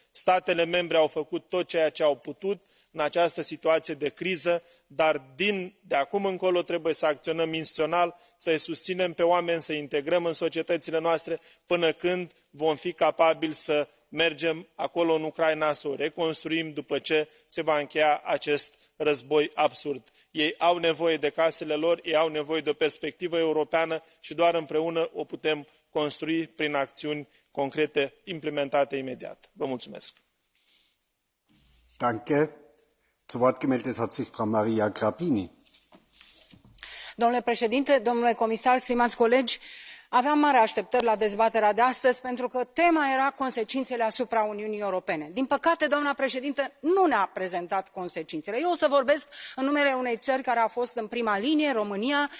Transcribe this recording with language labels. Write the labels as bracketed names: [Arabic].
[Romanian] Statele membre au făcut tot ceea ce au putut în această situație de criză, dar de acum încolo trebuie să acționăm instituțional, să-i susținem pe oameni, să-i integrăm în societățile noastre, până când vom fi capabili să mergem acolo în Ucraina, să o reconstruim după ce se va încheia acest război absurd. ei au nevoie de casele lor, ei au nevoie de o perspectivă europeană și doar împreună o putem construi prin acțiuni concrete implementate imediat. Vă mulțumesc. [German] Danke. Zu Wort gemeldet hat sich Frau Maria Grapini. [Romanian] Domnule președinte, domnule comisar, stimați colegi, aveam mari așteptări la dezbaterea de astăzi pentru că tema era consecințele asupra Uniunii Europene. Din păcate, doamna președintă nu ne-a prezentat consecințele. Eu o să vorbesc în numele unei țări care a fost în prima linie, România.